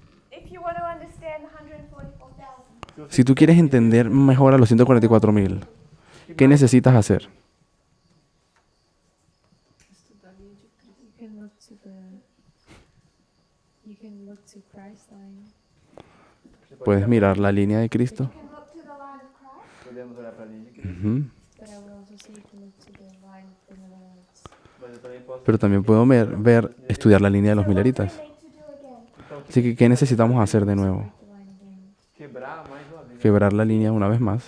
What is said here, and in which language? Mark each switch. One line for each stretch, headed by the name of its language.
English: If you want to understand the 144,000,
Spanish: Si tú quieres entender mejor a los 144.000, ¿qué necesitas hacer?
English: You can look to the. You can look to Christ line.
Spanish: Puedes mirar la línea de Cristo.
English: you can look to the line of Christ.
Portuguese: Podemos olhar para a linha de Cristo, Ujú.
English: But I will also say you can look to the line of the Millerites.
Portuguese: mas eu também posso
Spanish: Pero también puedo estudiar la línea de los
English: So what do we
Spanish: mileritas.
English: need to do again?
Portuguese: então,
Spanish: Así que, ¿qué necesitamos hacer de nuevo?
English: Break the line again.
Portuguese: quebrar mais uma vez.
Spanish: Quebrar la línea una vez más.